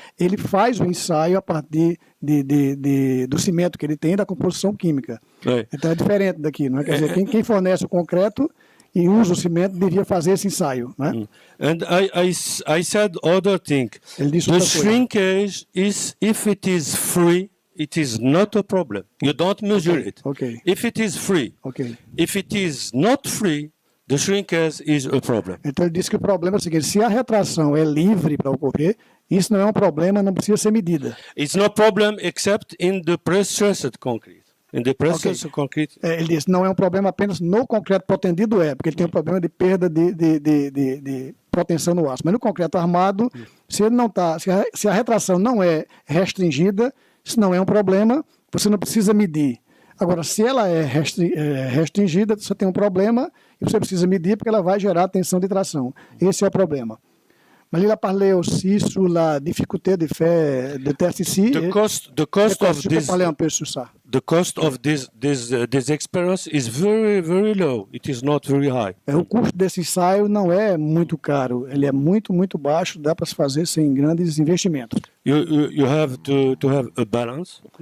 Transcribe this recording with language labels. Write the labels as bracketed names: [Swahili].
[Portuguese] Ele faz o ensaio a partir do cimento que ele tem, da composição química. É. Então é diferente daqui, não é? Quer dizer, quem fornece o concreto e usa o cimento devia fazer esse ensaio, não é? [English] And I said other thing. The shrinkage is, if it is free, it is not a problem. You don't measure it. Okay. If it is free. Okay. If it is not free, the shrinkage is a problem. [Portuguese] Então ele disse que o problema é o seguinte: se a retração é livre para ocorrer, isso não é um problema, não precisa ser medida. [English] It's no problem except in the pre-stressed concrete. In the process of concrete. [Portuguese] Ele disse, não é um problema apenas no concreto protendido, porque ele tem um problema de perda de proteção no aço. Mas no concreto armado, se ele não tá, se a retração não é restringida, isso não é um problema, você não precisa medir. Agora, se ela é restringida, você tem um problema e você precisa medir porque ela vai gerar tensão de tração. Esse é o problema. [French] Mais il a parlé aussi sur la difficulté de faire de tests ici. [English] The cost of [French] this. Parler un peu sur ça. [English] The cost of this experience is very, very low. It is not very high. [Portuguese] O custo desse ensaio não é muito caro. Ele é muito, muito baixo. Dá para se fazer sem grandes investimentos. [English] You have to have a balance.